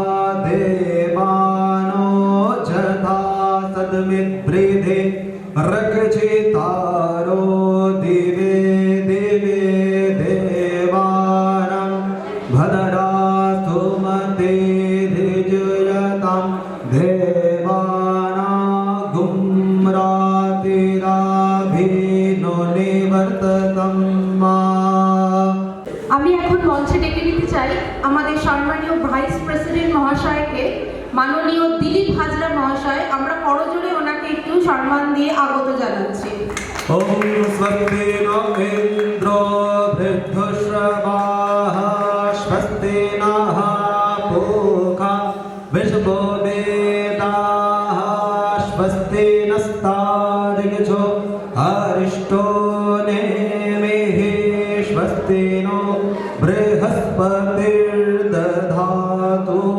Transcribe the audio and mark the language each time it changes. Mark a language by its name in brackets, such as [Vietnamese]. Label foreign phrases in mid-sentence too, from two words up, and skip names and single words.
[Sanskrit] देवानो जथा सद्मिद्वृधे रक्षितारो दिवे दिवे देवानां भद्रा सुमते धिजयतां देवानागुं रातिराभिनो निवर्ततं मा। [Bangla] আমি এখন মঞ্চে ডেকে নিতে চাই আমাদের সম্মানীয় [English] vice president [Bangla] মহাশয়কে, মাননীয় দিলীপ হাজরা মহাশয়। আমরা করজোড়ে ওনাকে একটু সম্মান দিয়ে আগত জানাচ্ছি। [Sanskrit] ॐ स्वस्ति नो इन्द्रो वृद्धश्रवाः स्वस्ति नः पूषा विश्ववेदाः स्वस्ति नस्तार्क्ष्यो अरिष्टो नेमिः स्वस्ति नो बृहस्पतिर्दधातु।